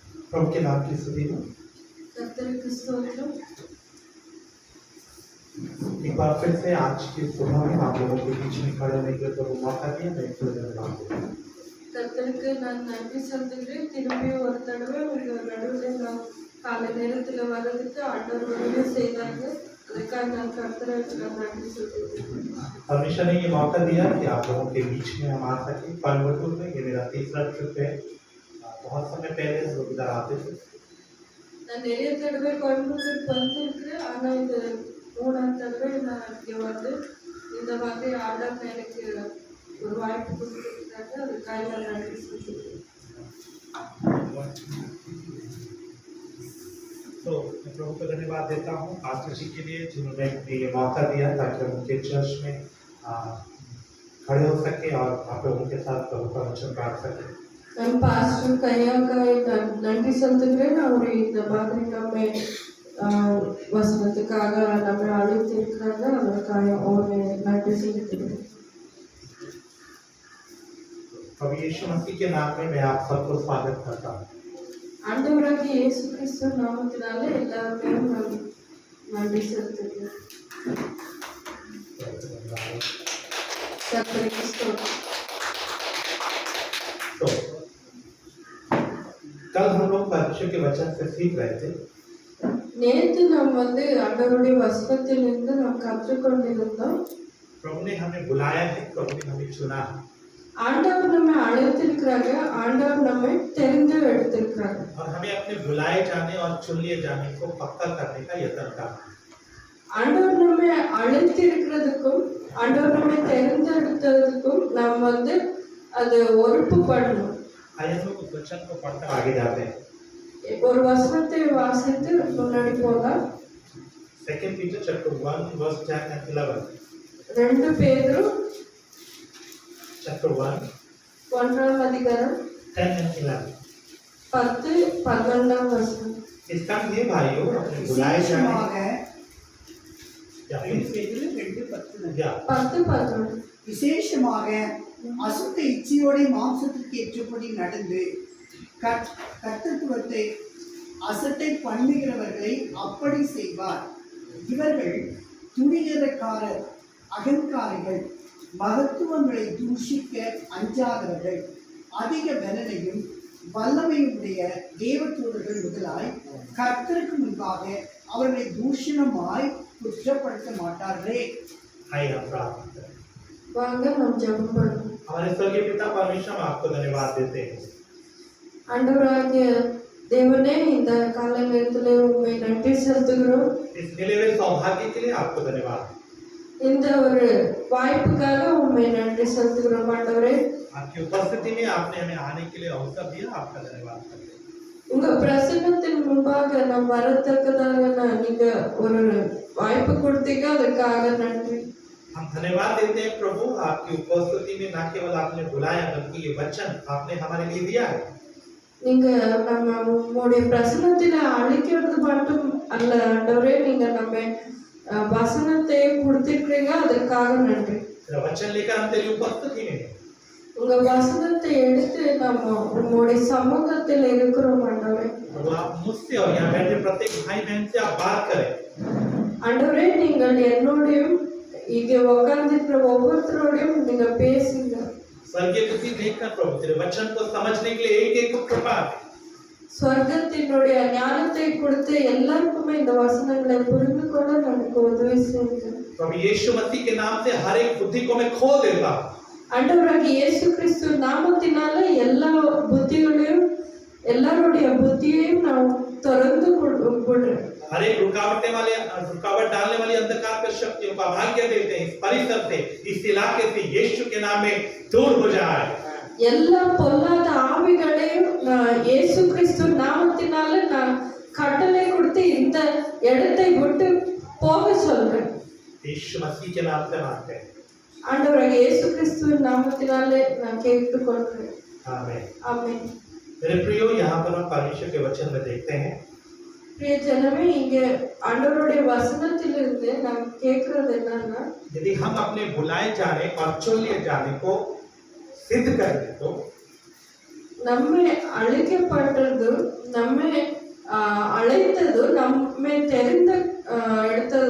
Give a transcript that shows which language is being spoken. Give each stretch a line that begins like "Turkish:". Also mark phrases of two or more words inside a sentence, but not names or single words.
Hindi: प्रभु के नाम की स्तुति हो।
Tamil: கர்த்தருக்கு ஸ்தோத்திரம்.
Hindi: एक बार फिर से आज की सुबह में आप लोगों के बीच में खड़े होने के लिए प्रभु मौका दिया, मैं फिर धन्यवाद देता हूं।
Tamil: கர்த்தருக்கு நான் நன்றி சொல்லுகிறேன். திரும்பி ஒரு தடவை உங்க நடுவில் நான் காலை நேரத்தில் வர்றதுக்கு ஆண்டவர் உதவி செய்தாங்க. அதுக்காக நான் கர்த்தருக்கு நான் நன்றி சொல்லுகிறேன்.
Hindi: परमेश्वर ने ये मौका दिया कि आप लोगों के बीच में हम आ सके। कोयम्बटूर में ये मेरा तीसरा ट्रिप है। बहुत समय पहले हम लोग इधर आते थे।
Tamil: நான் நிறைய தடவை கோயம்புத்தூருக்கு வந்திருக்கிறேன். ஆனால் இது 3ஆவது தடவை நான் இங்கே வந்து இந்த மாதிரி ஆண்டவர் எனக்கு ஒரு வாய்ப்பு கொடுத்துருக்காங்க. அதுக்காக நான் நன்றி சொல்லுகிறேன்.
Hindi: तो मैं प्रभु को धन्यवाद देता हूँ पास्टर जी के लिए, जिन्होंने ये मौका दिया ताकि हम उनके चर्च में खड़े हो सके और आप लोगों के साथ प्रभु का वचन बांट सके।
Tamil: நான் பாஸ்டர் கையாக்காய் நன்றி சொல்லுகிறேன். அவர் இந்த மாதிரி நம்மை வசனத்துக்காக நம்மை அழைத்திருக்கிறாங்க. அதற்காக அவரை நன்றி சொல்லுகிறேன்.
Hindi: प्रभु यीशु मसीह के नाम में मैं आप सबको स्वागत करता हूँ।
Tamil: ஆண்டவராகிய இயேசு கிறிஸ்து நாமத்தினால எல்லாருமே நான் நன்றி செலுத்துகிறேன். கர்த்தருக்கு ஸ்தோத்திரம்.
Hindi: तो कल हम लोग परमेश्वर के वचन से सीख रहे थे।
Tamil: நேற்று நாம் வந்து ஆண்டவருடைய வசனத்திலிருந்து நாம் கற்றுக்கொண்டிருந்தோம்.
Hindi: प्रभु ने हमें बुलाया है, प्रभु ने हमें चुना है
Tamil: ஆண்டவர் நம்மை அழைத்திருக்கிறாங்க. ஆண்டவர் நம்மை தெரிந்து எடுத்திருக்கிறாங்க.
Hindi: और हमें अपने बुलाए जाने और चुन लिए जाने को पक्का करने का यत्न करना है।
Tamil: ஆண்டவர் நம்மை அழைத்திருக்கிறதுக்கும் ஆண்டவர் நம்மை தெரிந்தெடுத்ததுக்கும் நாம் வந்து அது ஒருப்பு பண்ணணும்.
Hindi: आइए हम लोग उस वचन को पढ़कर आगे जाते हैं।
Tamil: ஒரு வசனத்தை வாசித்து முன்னாடி போகலாம்.
English: 2 Peter chapter 1 verse 10 and 11.
Tamil: 2 பேதுரு
English: chapter 1
Tamil: 1ஆம் அதிகாரம்
English: 10 and 11.
Tamil: 10 11ஆம் வசனம்.
Hindi: इसका ये भाइयों अपने बुलाए जाने या 10
Tamil: விசேஷமாக அசுத்த இச்சையோட மாம்சத்திற்கு ஏற்றபடி நடந்து கர்த்தத்துவத்தை அசட்டை பண்ணுகிறவர்களை அப்படி செய்வார். இவர்கள் துணிகரக்காரர், அகங்காரிகள், மகத்துவங்களை தூஷிக்க அஞ்சாதவர்கள், அதிக பலனையும் வல்லமையுடைய தேவதூதர்கள் முதலாய் கர்த்தருக்கு முன்பாக அவர்களை தூஷணமாய் குற்றப்படுத்த மாட்டார்களே. வாங்க நாம் ஜெபம் பண்ணுவோம்.
Hindi: हमारे स्वर्गीय पिता परमेश्वर, हम आपको धन्यवाद देते हैं।
Tamil: ஆண்டவராகிய தேவனே, இந்த காலை நேரத்தில் உம்மை நன்றி செலுத்துகிறோம்.
Hindi: इस मिले हुए सौभाग्य के लिए आपको धन्यवाद।
Tamil: இந்த ஒரு வாய்ப்புக்காக உம்மை நன்றி செலுத்துகிறோம் ஆண்டவரே.
Hindi: आपकी उपस्थिति में आपने हमें आने के लिए अवसर दिया, आपका धन्यवाद करते हैं।
Tamil: உங்க பிரசன்னத்தின் முன்பாக நாம் வரத்தக்கதாக நீங்க ஒரு வாய்ப்பு கொடுத்தீங்க, அதுக்காக நன்றி.
Hindi: हम धन्यवाद देते हैं प्रभु, आपकी उपस्थिति में न केवल आपने बुलाया बल्कि ये वचन आपने हमारे लिए दिया है।
Tamil: நீங்க நம்ம உங்களுடைய பிரசன்னத்தில் அழைக்கிறது மட்டும் அல்ல ஆண்டவரே, நீங்க நம்ம வசனத்தை கொடுத்திருக்கிறீங்க, அதற்காக நன்றி.
Hindi: वचन लेकर हम तेरी उपस्थिति में हैं।
Tamil: உங்க வசனத்தை எடுத்து நம்ம உங்களுடைய சமூகத்தில் இருக்கிறோம் ஆண்டவரே.
Hindi: प्रभु आप मुझसे और यहाँ बैठे प्रत्येक भाई बहन से आप बात करें।
Tamil: ஆண்டவரே, நீங்கள் என்னோடையும் இங்கே உட்கார்ந்திருக்கிற ஒவ்வொருத்தரோடையும் நீங்க பேசுங்க.
Hindi: स्वर्गीय गति देखकर प्रभु तेरे वचन को समझने के लिए एक एक को कृपा दे।
Tamil: ஸ்வர்கத்தினுடைய ஞானத்தை கொடுத்து எல்லாருக்குமே இந்த வசனங்களை புரிந்து கொள்ள நமக்கு உதவி செய்யுங்க.
Hindi: प्रभु यीशु मसीह के नाम से हर एक बुद्धि को मैं खोल देता हूँ।
Tamil: ஆண்டவராகிய இயேசு கிறிஸ்து நாமத்தினால எல்லா புத்திகளையும் எல்லாருடைய புத்தியையும் நான் திறந்து விடுறேன்.
Hindi: हर एक रुकावट डालने वाली अंधकार की शक्तियों का भाग्य देते हैं इस परिसर से, इस इलाके से यीशु के नाम में दूर हो जाए।
Tamil: எல்லா பொல்லாத ஆவிகளையும் நான் இயேசு கிறிஸ்து நாமத்தினால நான் கட்டளை கொடுத்து இந்த இடத்தை விட்டு போக சொல்றேன்.
Hindi: यीशु मसीह के नाम से मांगते हैं।
Tamil: ஆண்டவராகிய இயேசு கிறிஸ்துவின் நாமத்தினாலே நான் கேட்டுக்கொள்கிறேன்.
Hindi: आमीन।
Tamil: ஆமென்.
Hindi: मेरे प्रियो, यहाँ पर हम परमेश्वर के वचन में देखते हैं प्रिय जनमे,
Tamil: இங்க ஆண்டவருடைய வசனத்திலிருந்து நாம் கேட்கிறது என்னன்னா,
Hindi: यदि हम अपने बुलाए जाने और चुन लिए जाने को सिद्ध करें तो
Tamil: நம்மை அழைக்கப்பட்டது, நம்மை அழைத்தது, நம்மை தெரிந்த எடுத்தது,